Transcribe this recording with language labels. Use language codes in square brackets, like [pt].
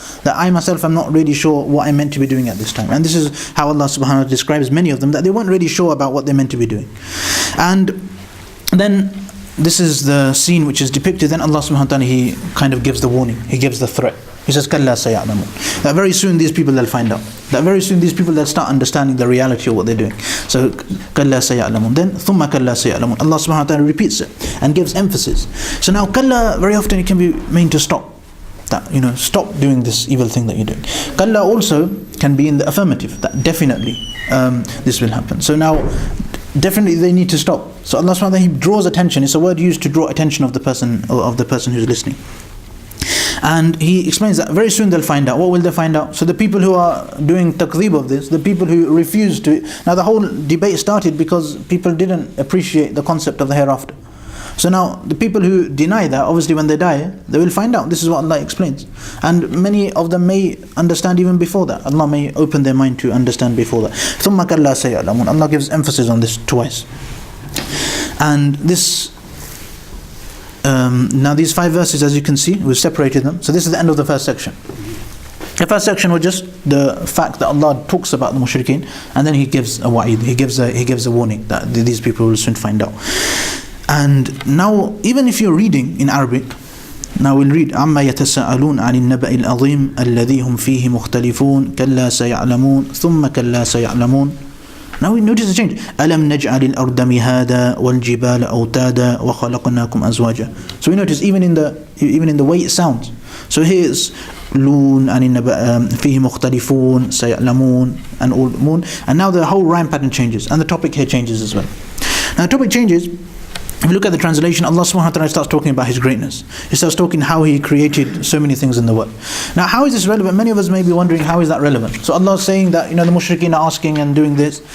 [en] That I myself am not really sure what I'm meant to be doing at this time. And this is how Allah subhanahu wa ta'ala describes many of them, that they weren't really sure about what they're meant to be doing. And then this is the scene which is depicted. Then Allah subhanahu wa ta'ala, He kind of gives the warning. He gives the threat. He says, [ar] كَلَّا سَيَعْلَمُونَ. [en] That very soon these people, they'll find out. That very soon these people, they'll start understanding the reality of what they're doing. [ar] So, كَلَّا سَيَعْلَمُونَ. Then, ثُمَّ كَلَّا سَيَعْلَمُونَ. [en] Allah subhanahu wa ta'ala repeats it and gives emphasis. So now, كَلَّا, very often it can be meant to stop. That, stop doing this evil thing that you're doing. كَلَّا also can be in the affirmative. That definitely this will happen. So now, definitely they need to stop. So Allah subhanahu wa ta'ala, He draws attention. It's a word used to draw attention of the person who's listening. And He explains that very soon they'll find out. What will they find out? So the people who are doing taqdeeb of this, the people who refuse to... Now the whole debate started because people didn't appreciate the concept of the hereafter. So now the people who deny that, obviously when they die, they will find out. This is what Allah explains. And many of them may understand even before that. Allah may open their mind to understand before that. [ar] ثُمَّ كَلَّا سَيَعْلَمُونَ. [en] Allah gives emphasis on this twice. And this... now these 5 verses, as you can see, we've separated them. So this is the end of the first section. The first section was just the fact that Allah talks about the mushrikeen, and then He gives a wa'id, He gives a warning that these people will soon find out. And now, even if you're reading in Arabic, now we'll read [ar] عَمَّا يَتَسَاءَلُونَ عَنِ النَّبَإِ الْعَظِيمِ الَّذِي هُمْ فِيهِ مُخْتَلِفُونَ كَلَّا سَيَعْلَمُونَ ثُمَّ كَلَّا سَيَعْلَمُونَ. [en] Now we notice the change. [ar] أَلَمْ نَجْعَلِ الْأَرْضَ مِهَادًا وَالْجِبَالَ أَوْتَادًا وَخَلَقْنَاكُمْ أَزْوَاجًا. [en] So we notice even in the way it sounds. So here's [ar] لون عن النبأ فيه مختلفون سيعلمون [en] and all moon. And now the whole rhyme pattern changes, and the topic here changes as well. Now the topic changes. If you look at the translation, Allah subhanahu wa ta'ala starts talking about His greatness. He starts talking how He created so many things in the world. Now how is this relevant? Many of us may be wondering, how is that relevant? So Allah is saying that the mushrikeen are asking and doing this.